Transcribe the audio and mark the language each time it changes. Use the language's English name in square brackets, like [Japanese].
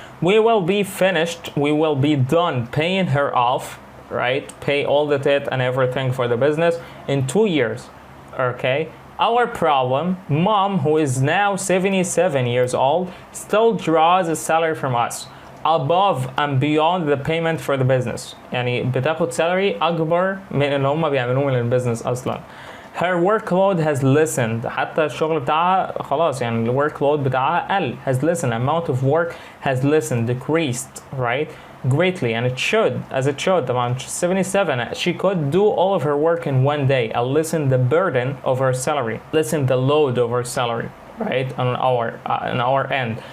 [English] We will be finished, we will be done paying her off, right? Pay all the debt and everything for the business in 2 years, okay? Our problem, mom, who is now 77 years old, still draws a salary from us above and beyond the payment for the business. [Arabic] يعني بتاخد salary أكبر من اللي هم بيعملوه من البيزنس أصلا. [English] Her workload has lessened. [Arabic] حتى الشغل بتاعها خلاص يعني ال workload بتاعها قل. [English] Has lessened. Amount of work has lessened, decreased, right? Greatly, and it should, as it should. طبعا 77, she could do all of her work in one day and lessen the burden of her salary, lessen the load of her salary, right, on our end.